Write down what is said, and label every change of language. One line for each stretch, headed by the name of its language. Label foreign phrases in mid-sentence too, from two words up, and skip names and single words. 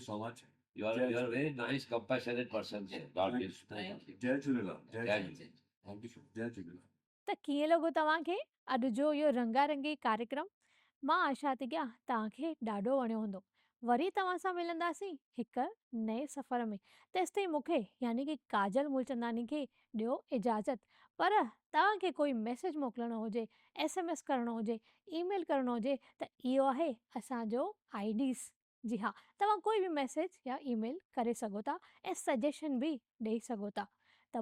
English: much. so much You're a very nice, compassionate person. sir. God bless you. Thank you.
Sindhi: जय झूलेलाल जय जय झूलेलाल
English: thank you
Sindhi: जय झूलेलाल त कीअं लॻो तव्हांखे अॼु जो इहो रंगारंगी कार्यक्रम मां आशा थी कयां तव्हांखे ॾाढो वणियो हूंदो वरी तव्हां सां मिलंदासीं हिकु नए सफ़र में तेसिताईं मूंखे यानी कि काजल मूलचंदानी खे ॾियो इजाज़त पर तव्हांखे कोई मैसेज मोकिलिणो हुजे SMS करिणो हुजे ईमेल करिणो हुजे त इहो आहे असांजो IDs जी हाँ, तव्हां कोई बि मैसेज या ईमेल करे सघो था ऐं सजेशन बि ॾेई सघो था।